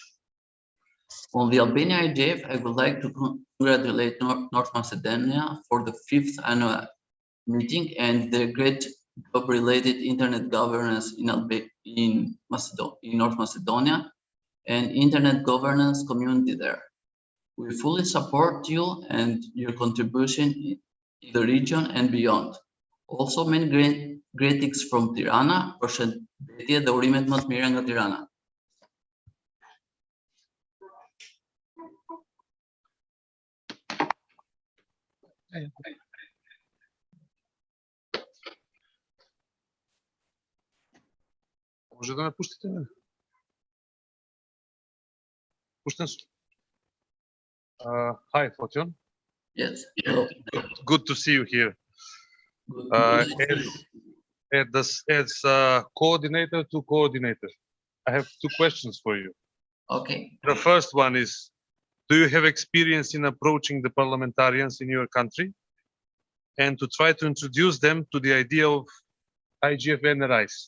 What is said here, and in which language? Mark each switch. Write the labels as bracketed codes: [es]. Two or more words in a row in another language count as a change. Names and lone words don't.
[en] On the Albania IGF, I would like to congratulate North Macedonia for the 5th annual meeting and the great job-related internet governance in North Macedonia and internet governance community there. We fully support you and your contribution in the region and beyond. Also, many greetings from Tirana, [sq] përshëndetje dhe urimet më të mira nga Tirana. [mk] Може да ме пустите мене? Пуштен сум. [en] Hi, Fotion. Yes. Hello. Good to see you here. Good. As coordinator to coordinator, I have 2 questions for you. Okay. The first one is, do you have experience in approaching the parliamentarians in your country and to try to introduce them to the idea of IGF NRIs?